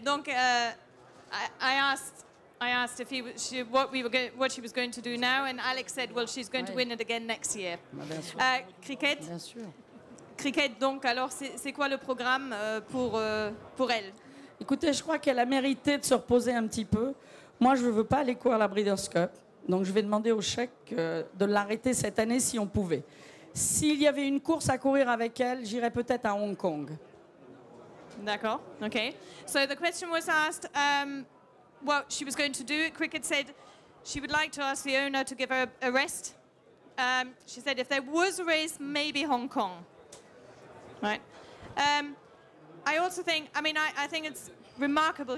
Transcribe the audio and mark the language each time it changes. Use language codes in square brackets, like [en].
[en] Donc, I asked if what she was going to do now, and Alex said, well, she's going to win it again next year. Cricket. [fr] Bien sûr. Cricket, donc, alors, c'est quoi le programme pour elle? Écoutez, je crois qu'elle a mérité de se reposer un petit peu. Moi, je ne veux pas aller courir à la Breeders' Cup, donc je vais demander au chèque de l'arrêter cette année si on pouvait. S'il y avait une course à courir avec elle, j'irais peut-être à Hong Kong. D'accord, okay. [en] So the question was asked, what she was going to do. Cricket said she would like to ask the owner to give her a rest. She said if there was a race, maybe Hong Kong. Right. I also think, I think it's remarkable.